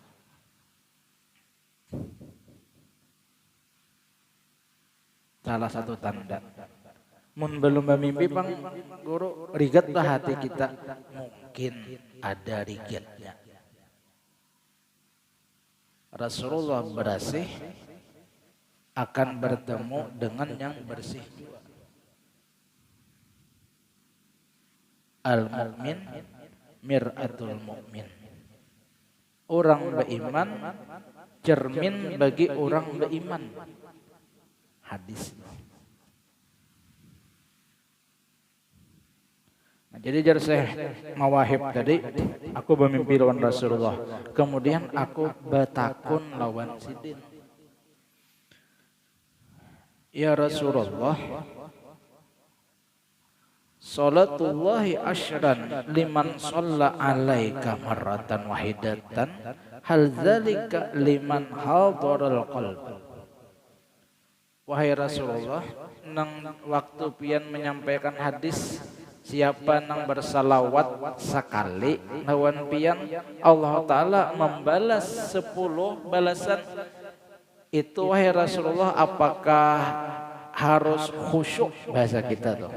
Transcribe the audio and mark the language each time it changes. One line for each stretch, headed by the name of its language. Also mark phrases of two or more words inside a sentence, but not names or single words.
Banjar: Salah satu tanda. Mun belum bermimpi Bang Guru, rigatlah hati kita. Mungkin ada rigatnya. Rasulullah berasih akan bertemu dengan yang bersih juga.
Arabic: المؤمن مرآة المؤمن.
Banjar: Orang beriman cermin bagi orang beriman. Hadis. Nah, jadi jar Syekh Mawahib tadi, aku bermimpi lawan Rasulullah. Kemudian aku bertakun lawan sidin.
Arabic: يا رسول الله، صلاة الله عشرا لمن صلى عليك مرة واحدة هل ذلك لمن حضر القلب.
Banjar: wahai Rasulullah, nang waktu pian menyampaikan hadis siapa nang bersalawat sekali lawan pian Allah Ta'ala membalas 10 balasan itu. Wahai Rasulullah, apakah harus khusyuk bahasa kita tuh?